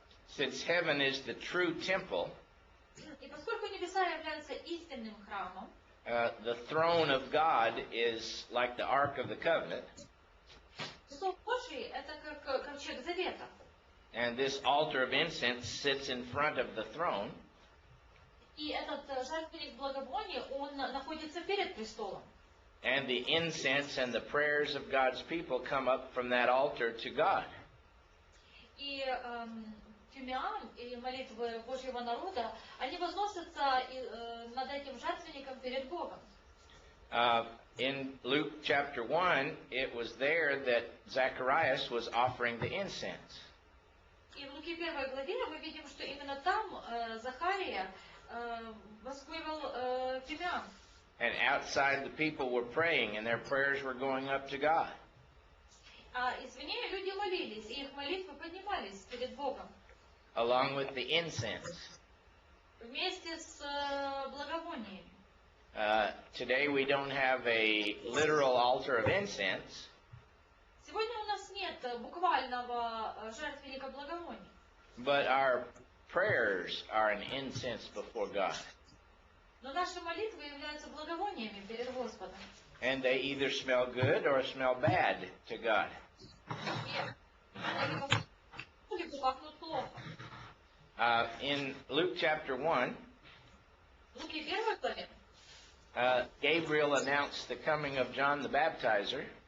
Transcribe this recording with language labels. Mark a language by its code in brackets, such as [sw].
[en] since heaven is the true temple, [ru] И поскольку небеса являются истинным храмом, [en] the throne of God is like the Ark of the Covenant, [ru] престол Божий — это как ковчег завета. [en] and this altar of incense sits in front of the throne. [ru] И этот жертвенник благовония, он находится перед престолом. [en] And the incense and the prayers of God's people come up from that altar to God. [ru] И тюмян и молитвы Божьего народа, они возносятся над этим жертвенником перед Богом. [en] In Luke chapter 1, it was there that Zacharias was offering the incense. [ru] И в Луки 1 главе мы видим, что именно там Захария воскурил тюмян. [en] And outside the people were praying and their prayers were going up to God. [ru] А извне люди молились, и их молитвы поднимались перед Богом. [en] Along with the incense. [ru] Вместе с благовониями. [en] Today we don't have a literal altar of incense. [ru] Сегодня у нас нет буквального жертвенника благовоний. [en] But our prayers are an incense before God. [ru] Но наши молитвы являются благовониями перед Господом. [en] And they either smell good or smell bad to God. [ru] Либо пахнут плохо. [en] In Luke chapter 1, [ru] В Луки 1 главе [en] Gabriel announced the coming of John the Baptizer.